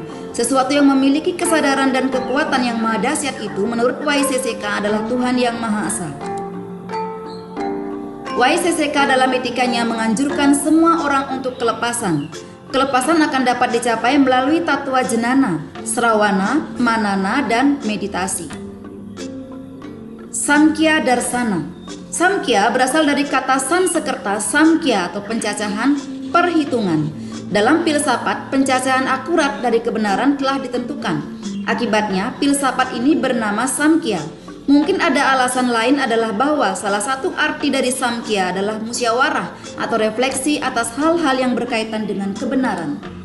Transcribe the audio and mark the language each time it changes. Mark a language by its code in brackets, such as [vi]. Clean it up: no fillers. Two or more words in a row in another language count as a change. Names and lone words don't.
[id] Sesuatu yang memiliki kesadaran dan kekuatan yang maha dahsyat itu menurut YCCK adalah Tuhan yang Maha Esa. YCCK dalam etikanya menganjurkan semua orang untuk kelepasan. Kelepasan akan dapat dicapai melalui tattwa jenana, srawana, manana, dan meditasi. Samkhya Darsana. Samkhya berasal dari kata Sanskerta samkhya atau pencacahan, perhitungan. Dalam filsafat, pencacahan akurat dari kebenaran telah ditentukan. Akibatnya, filsafat ini bernama Samkhya. Mungkin ada alasan lain adalah bahwa salah satu arti dari Samkhya adalah musyawarah atau refleksi atas hal-hal yang berkaitan dengan kebenaran.